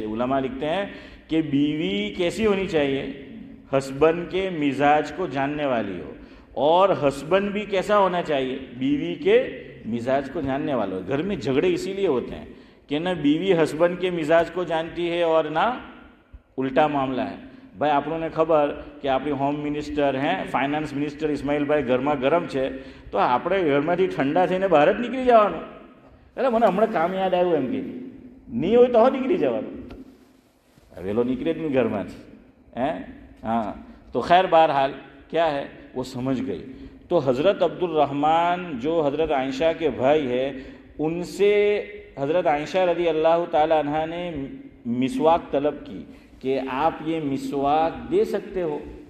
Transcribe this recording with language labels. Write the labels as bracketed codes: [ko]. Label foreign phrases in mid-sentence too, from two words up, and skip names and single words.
[ur] علماء لکھتے ہیں کہ بیوی کیسی ہونی چاہیے؟ ہسبینڈ کے مزاج کو جاننے والی ہو. اور ہسبینڈ بھی کیسا ہونا چاہیے؟ بیوی کے مزاج کو جاننے والا ہو. گھر میں جھگڑے اسی لیے ہوتے ہیں کہ نہ بیوی ہسبینڈ کے مزاج کو جانتی ہے اور نہ الٹا معاملہ ہے. [gu] ભાઈ આપણને ખબર કે આપણી [en] home minister finance minister [gu] ઇસ્માઇલભાઈ ઘરમાં ગરમ છે તો આપણે ઘરમાંથી ઠંડા થઈને બહાર જ નીકળી જવાનું. એટલે મને હમણાં કામ યાદ આવ્યું એમ કે નહીં હોય તો નીકળી જવાનું. વહેલો નીકળે જ નહીં ઘરમાંથી. [ur] ہاں تو خیر بہرحال کیا ہے وہ سمجھ گئی. تو حضرت عبد الرحمن جو حضرت عائشہ کے بھائی ہے ان سے حضرت عائشہ [ar] رضی اللہ تعالی عنہ [ur] نے مسواک طلب کی کہ آپ یہ مسواک دے سکتے ہو.